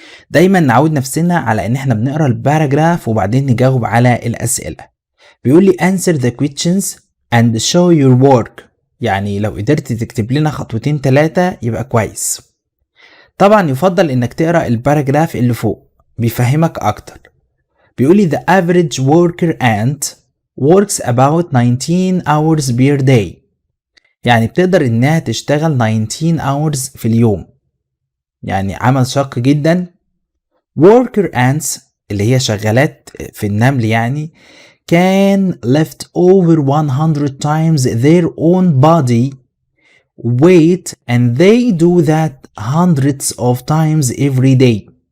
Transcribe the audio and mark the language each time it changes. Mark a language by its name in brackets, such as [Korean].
[Arabic] دايما نعود نفسنا على ان احنا بنقرأ الباراجراف وبعدين نجاوب على الأسئلة. بيقول لي [English] answer the questions and show your work. [Arabic] يعني لو قدرت تكتب لنا خطوتين 3 يبقى كويس. طبعا يفضل انك تقرأ الباراجراف اللي فوق بيفهمك اكتر. بيقولي [English] the average worker ant works about 19 hours per day. [Arabic] يعني بتقدر انها تشتغل 19 hours في اليوم، يعني عمل شاق جدا. [English] worker ants [Arabic] اللي هي شغالات في النمل يعني [English] can lift over 100 times their own body weight and they do that hundreds of times every day.